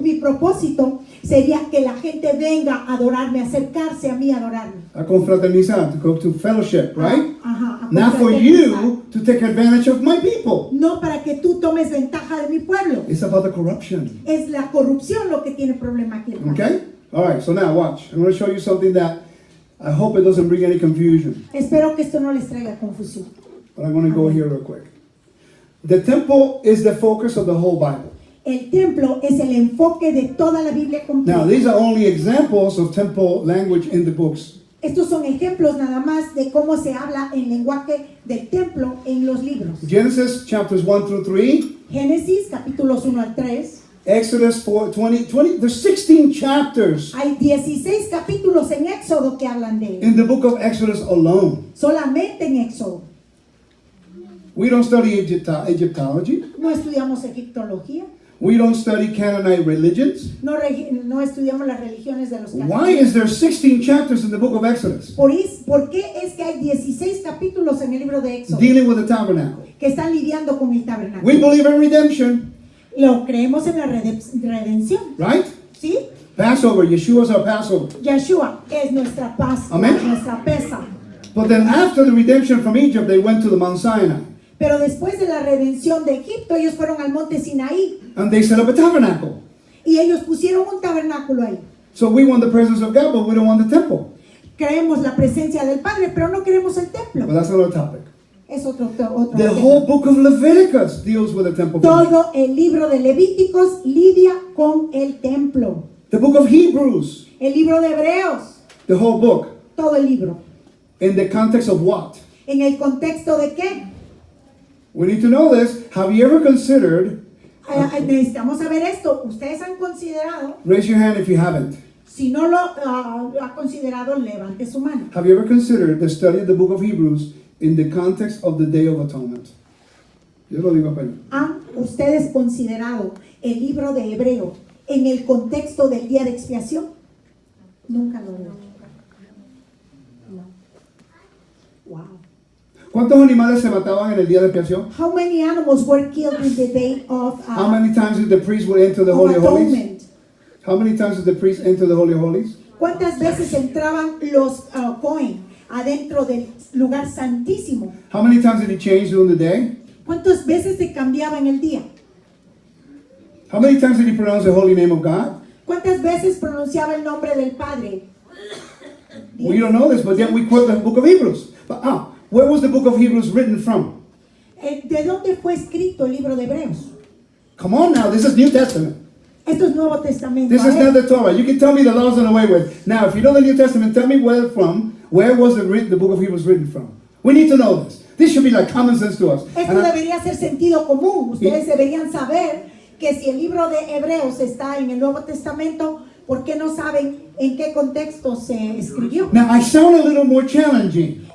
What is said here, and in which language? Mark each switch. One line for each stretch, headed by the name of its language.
Spanish: Mi propósito sería que la gente venga a adorarme, acercarse a mí a adorarme. A confraternizar,
English: to go to fellowship, right?
Spanish: Ajá, a
English: Not for
Spanish: confraternizar.
English: you to take advantage of my people.
Spanish: No para que tú tomes ventaja de mi pueblo.
English: It's about the corruption.
Spanish: Es la corrupción lo que tiene problema aquí, hermano.
English: Okay? All right, so now watch. I'm going to show you something that I hope it doesn't bring any confusion.
Spanish: Espero que esto no les traiga confusión.
English: But I'm going to go here real quick. The temple is the focus of the whole Bible.
Spanish: El templo es el enfoque de toda la Biblia completa.
English: Now, these are only examples of temple language in the books.
Spanish: Estos son ejemplos nada más de cómo se habla el lenguaje del templo en los libros.
English: Genesis chapters 1 through 3,
Spanish: Génesis capítulos 1 al 3.
English: Exodus 4, 20, there's 16 chapters
Spanish: Hay 16 capítulos en Éxodo que hablan de él.
English: in the book of Exodus alone.
Spanish: Solamente en Éxodo.
English: We don't study Egyptology.
Spanish: No estudiamos egiptología.
English: We don't study Canaanite religions.
Spanish: No estudiamos las religiones de los
English: Why
Spanish: cananeos.
English: is there 16 chapters in the book of Exodus
Spanish: ¿Por qué es que hay 16 capítulos en el libro de Éxodo
English: dealing with the tabernacle?
Spanish: que están lidiando con el tabernáculo?
English: We believe in redemption,
Spanish: Lo creemos en la redención,
English: right?
Spanish: ¿sí?
English: Passover, Yeshua's our Passover.
Spanish: Yeshua es nuestra paz, Amén. nuestra pesa.
English: But then after the redemption from Egypt, they went to the Mount Sinai
Spanish: Pero después de la redención de Egipto, ellos fueron al monte Sinaí
English: and they set up a tabernacle.
Spanish: y ellos pusieron un tabernáculo ahí.
English: So we want the presence of God, but we don't want the temple.
Spanish: Queremos la presencia del Padre, pero no queremos el
English: But
Spanish: templo.
English: that's another topic.
Spanish: Es otro tema.
English: The whole book of Leviticus deals with the temple.
Spanish: Todo el libro de Levíticos lidia con el templo.
English: The book of Hebrews,
Spanish: El libro de Hebreos,
English: the whole book,
Spanish: todo el libro.
English: in the context of what?
Spanish: ¿En el contexto de qué?
English: We need to know this. Have you ever considered,
Spanish: Necesitamos saber esto. Ustedes han considerado,
English: raise your hand if you haven't,
Spanish: si no lo ha considerado, levante su mano.
English: have you ever considered the study of the book of Hebrews in the context of the Day of Atonement?
Spanish: Yo lo digo para ¿Han ustedes considerado el libro de Hebreo en el contexto del día de expiación? Nunca lo he hecho. No. Wow. ¿Cuántos animales se mataban en el día de expiación?
English: How many animals were killed in the day of, How many times did the priest would enter the of Holy of Holies? atonement? How many times did the priest enter the Holy of Holies?
Spanish: ¿Cuántas veces entraban los Cohen adentro del lugar santísimo?
English: How many times did he change during the day?
Spanish: ¿Cuántas veces se cambiaba en el día?
English: How many times did he pronounce the holy name of God?
Spanish: ¿Cuántas veces pronunciaba el nombre del Padre?
English: We don't know this, but yet we quote the book of Hebrews. But where was the book of Hebrews written from?
Spanish: ¿De dónde fue escrito el libro de Hebreos?
English: Come on now, this is New Testament.
Spanish: Esto es Nuevo Testamento.
English: This is not the Torah. You can tell me the laws and away with. Now, if you know the New Testament, tell me where was the book of Hebrews written from? We need to know this. This should be like common sense to us.
Spanish: Esto debería ser sentido común. Ustedes deberían saber que si el libro de Hebreos está en el Nuevo Testamento, ¿por qué no saben en qué contexto se escribió?
English: Now, I sound a little more challenging.